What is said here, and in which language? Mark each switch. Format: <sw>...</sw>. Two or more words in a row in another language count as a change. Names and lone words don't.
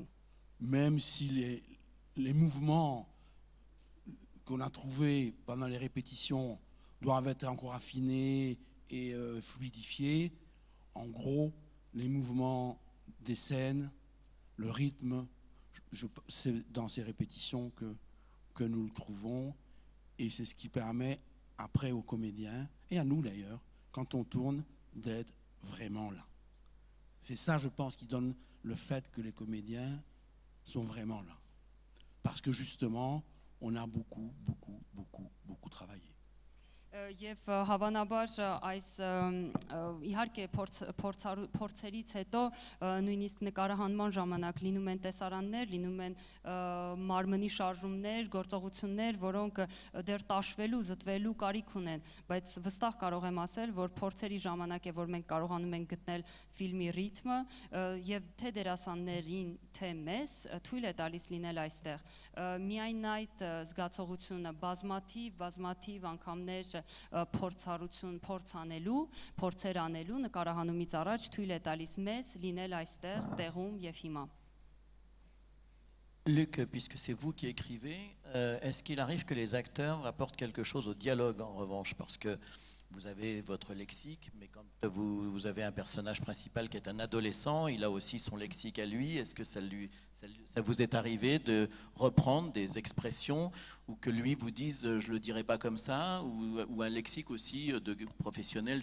<fr>Même si les mouvements qu'on a trouvés pendant les répétitions doivent être encore affinés et fluidifiés, en gros, les mouvements des scènes, le rythme, c'est dans ces répétitions que nous le trouvons. Et c'est ce qui permet après aux comédiens, et à nous d'ailleurs, quand on tourne, d'être vraiment là. C'est ça, je pense, qui donne le fait que les comédiens sont vraiment là. Parce que justement, on a beaucoup travaillé.</fr> <hy>Եվ հավանաբար այս իհարկե փորձերից հետո նույնիսկ նկարահանման ժամանակ լինում են տեսարաններ, լինում են մարմնի շարժումներ, գործողություններ, որոնք դեռ տաշվելու, զտվելու կարիք ունեն, բայց վստահ կարող եմ ասել, որ փորձերի ժամանակ է, որ մենք կարողանում ենք գտնել ֆիլմի ռիթմը եւ թե դերասաններին, թե մեզ թույլ է տալիս լինել այստեղ։ Միայն այդ զգացողությունը բազմաթիվ անգամներ փորձեր անելու նկարահանումից առաջ թույլ է տալիս մեզ լինել այստեղ տեղում եւ հիմա։</hy> <fr>Luc, puisque c'est vous qui écrivez, est-ce qu'il arrive que les acteurs apportent quelque chose au dialogue en revanche? Parce que vous avez votre lexique, mais quand vous avez un personnage principal qui est un adolescent, il a aussi son lexique à lui. Est-ce que ça vous est arrivé de reprendre des expressions ou que lui vous dise je ne le dirai pas comme ça, ou un lexique aussi de professionnel?</fr>